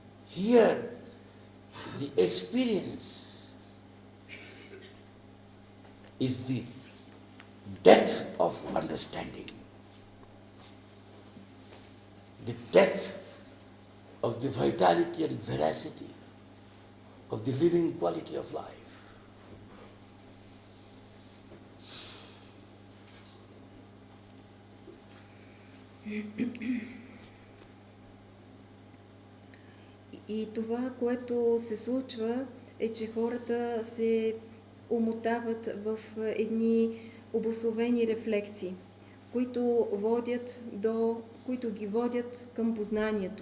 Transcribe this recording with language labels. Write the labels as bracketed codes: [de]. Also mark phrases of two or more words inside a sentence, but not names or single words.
[en] Here, the experience is the depth of understanding, the depth of the vitality and veracity of the living quality of life. [bg] И това, което се случва, е, че хората се умотават в едни обусловени рефлекси, които ги водят към познанието.